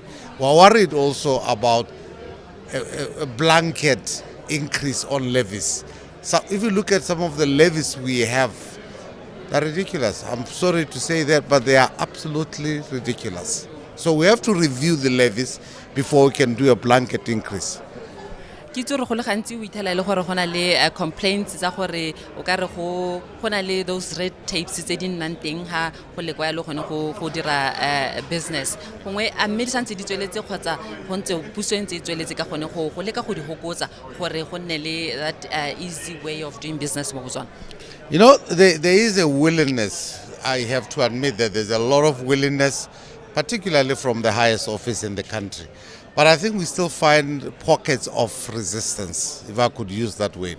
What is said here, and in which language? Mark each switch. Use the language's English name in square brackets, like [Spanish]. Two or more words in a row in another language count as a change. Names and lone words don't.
[English] We're worried also about a blanket increase on levies. So if you look at some of the levies we have, they're ridiculous. I'm sorry to say that, but they are absolutely ridiculous. So we have to review the levies before we can do a blanket increase. [Tswana] Ke tsore go le gantsi o ithela le gore gona le complaints tsa gore o ka re go gona le [English] those red tapes [Tswana] tse di nnang teng ha go le kwa le gone go dira business gongwe a mme di santse di tsweletse kgotsa go ntse puso e ntse e tsweletse ka gone go leka go di hokotsa gore go nne le [English] that easy way of doing business [Tswana] mo Botswana. [English] You know, there is a willingness. I have to admit that there's a lot of willingness, particularly from the highest office in the country. But I think we still find pockets of resistance, if I could use that word.